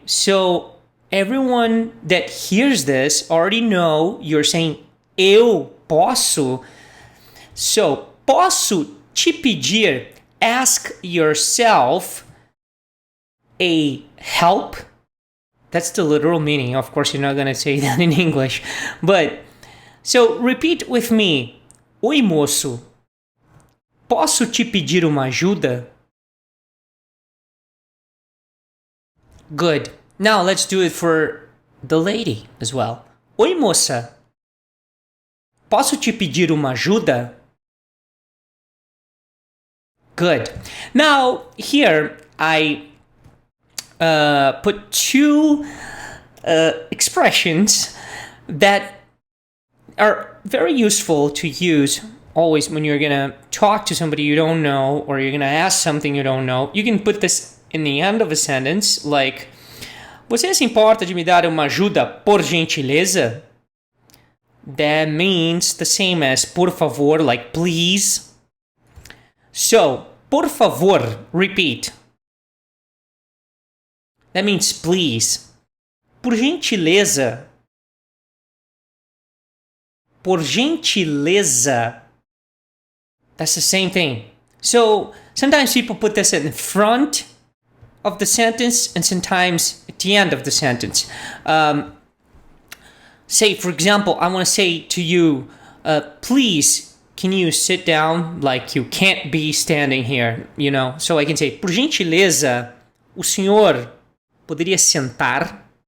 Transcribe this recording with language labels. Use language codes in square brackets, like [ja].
[en] So everyone that hears this already know you're saying [pt] eu posso. [en] So, [pt] posso te pedir, [en] ask yourself a help. That's the literal meaning. Of course, you're not going to say that in English. But, so repeat with me. [pt] Oi, moço. Posso te pedir uma ajuda? [en] Good. Now let's do it for the lady as well. [pt] Oi, moça. Posso te pedir uma ajuda? [en] Good. Now, here I put two expressions that are very useful to use always when you're going to talk to somebody you don't know or you're going to ask something you don't know. You can put this in the end of a sentence like, [pt] você se importa de me dar uma ajuda por gentileza? [en] That means the same as [pt] por favor, [en] like please. So, [pt] por favor, [en] repeat. That means please. [pt] Por gentileza. Por gentileza. [en] That's the same thing. So sometimes people put this in front of the sentence and sometimes at the end of the sentence. Say, for example, I want to say to you, please, can you sit down? Like you can't be standing here, you know? So I can say, [pt] por gentileza, o senhor poderia sentar?